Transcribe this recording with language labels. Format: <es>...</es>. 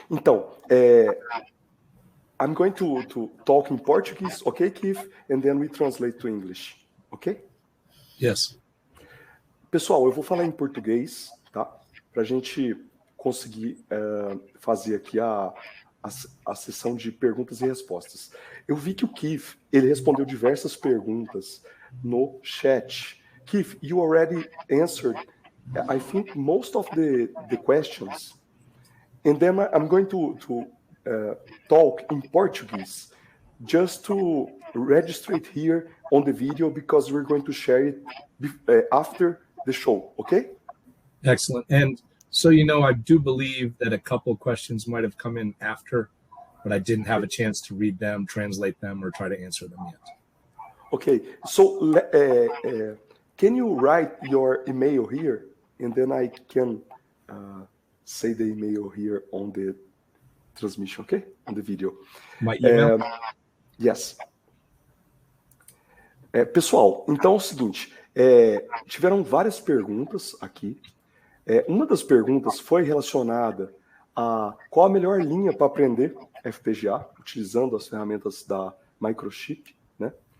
<pt>Então,</pt> <en>I'm going to talk in Portuguese, okay, Keith? And then we translate to English, okay? Yes.</en> <pt>Pessoal, eu vou falar em português, tá? Para a gente conseguir fazer aqui a sessão de perguntas e respostas. Eu vi que o Keith, ele respondeu diversas perguntas no chat.</pt> <en>Keith, you already answered, I think, most of the questions. And then I'm going to talk in Portuguese just to register it here on the video because we're going to share it after the show, okay? Excellent. And so, you know, I do believe that a couple of questions might have come in after, but I didn't have a chance to read them, translate them, or try to answer them yet. Okay. So can you write your email here? And then I can say the email here on the transmission, okay? On the video. My email? Yes.</en> <pt>Pessoal, então é o seguinte, tiveram várias perguntas aqui. Uma das perguntas foi relacionada a qual a melhor linha para aprender FPGA, utilizando as ferramentas da Microchip, né?</pt>